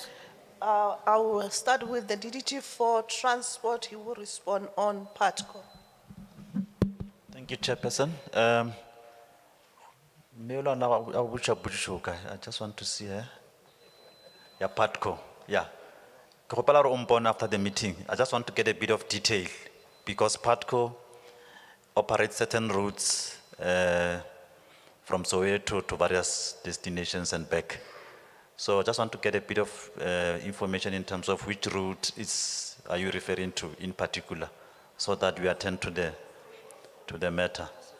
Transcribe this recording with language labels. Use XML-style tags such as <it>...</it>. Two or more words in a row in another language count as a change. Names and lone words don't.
<en>I will start with the DDG for transport. He will respond on PATCO. Thank you, Chairperson. I just want to see her. Yeah, Patco. Yeah.</en> <st>Ke kgopela hore o mpone</st> <en>after the meeting. I just want to get a bit of detail because Patco operates certain routes from Soweto to various destinations and back. So I just want to get a bit of information in terms of which route are you referring to in particular, so that we attend to the matter.</en>